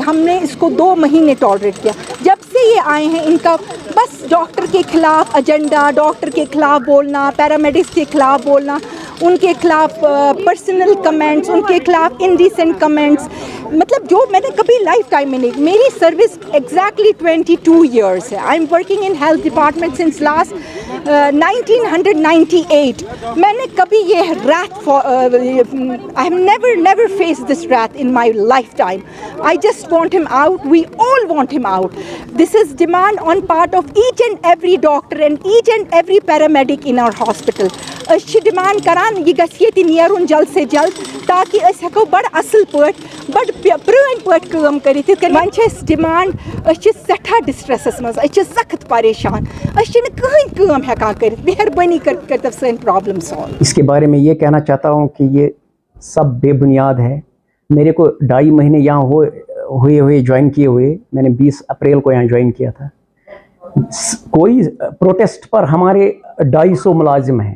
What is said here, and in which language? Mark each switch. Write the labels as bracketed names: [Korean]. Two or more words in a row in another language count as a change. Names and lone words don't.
[Hindi] हमने इसको 2 महीने टॉलरेट किया. जब से ये आए हैं इनका बस डॉक्टर के खिलाफ एजेंडा, डॉक्टर के खिलाफ बोलना, पैरामेडिक्स के खिलाफ बोलना, उनके खिलाफ [English] personal comments, [Hindi] उनके खिलाफ [English] indecent comments. [Hindi] मतलब जो मैंने कभी [English] lifetime [Hindi] में नहीं. मेरी सर्विस [English] exactly 22 years [Hindi] है. [English] I am working in health department since last 1998. [Hindi] मैंने कभी ये रैथ [English] I have never face this wrath in my lifetime. I just want him out. We all want him out. This is demand on part of each and every doctor and each and every paramedic in our hospital. [Kashmiri] डिमांड करान यह गि नेरुन [Hindi] जल्द से जल्द [Kashmiri] ताकि हेको बड़ असल पट बड़ प्रेन पट कम कर. वन डिमांड सठा डिस्ट्रेसस मज सख्त परेशान. कहीं हेकान कर. मेहरबानी कर सन प्रॉब्लम सॉल्व. [Hindi] इसके बारे में ये कहना चाहता हूँ कि ये सब बेबुनियाद है. मेरे को 2.5 महीने यहाँ हुए ज्वाइन किए हुए. मैंने 20 अप्रैल को यहाँ ज्वाइन किया था. [English] कोई प्रोटेस्ट [Hindi] पर हमारे 250 मुलाजिम हैं.